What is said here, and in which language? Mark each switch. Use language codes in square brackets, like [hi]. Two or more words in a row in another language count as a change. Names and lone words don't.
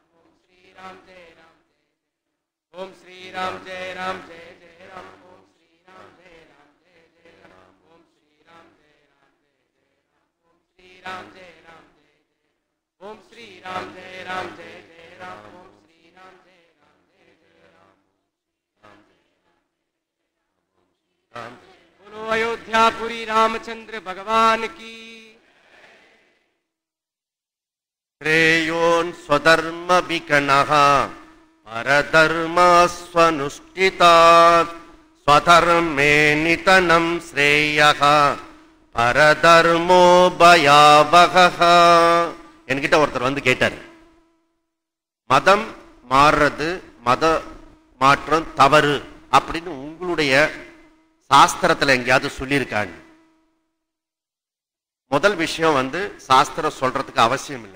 [sa] ओम् श्रीराम जय राम जय ओम् श्रीराम जय राम जय जय राम. ओम् श्रीराम जय राम जय जय राम। ओम् श्रीराम जय राम जय जय राम. ओम् श्रीराम जय राम जय जय ओम् श्रीराम जय राम जय जय राम. ओम् श्रीराम जय राम जय जय राम. [hi] बोलो अयोध्यापुरी रामचंद्र भगवान की। [sa] श्रेयोन् स्वधर्म विकणः परधर्मास्वनुष्ठितात् स्वधर्मे नितनं श्रेयः परधर्मो भयावहः. [ta] என்கிட்ட ஒருத்தர் கேட்டார், மதம் மாறுறது, மத மாற்றம் தவறு அப்படின்னு உங்களுடைய சாஸ்திரத்துல எங்கேயாவது சொல்லியிருக்காங்க? முதல் விஷயம் சாஸ்திரம் சொல்றதுக்கு அவசியம் இல்லை.